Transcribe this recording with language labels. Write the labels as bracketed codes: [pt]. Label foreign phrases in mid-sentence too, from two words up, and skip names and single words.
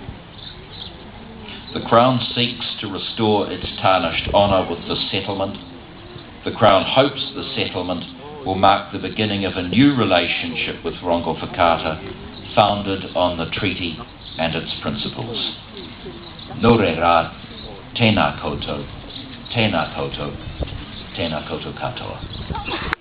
[en] The Crown seeks to restore its tarnished honour with the settlement. The Crown hopes the settlement will mark the beginning of a new relationship with Rongowhakaata, founded on the treaty and its principles. [mi] Nō reira, tēnā koutou, tēnā koutou, tēnā koutou katoa.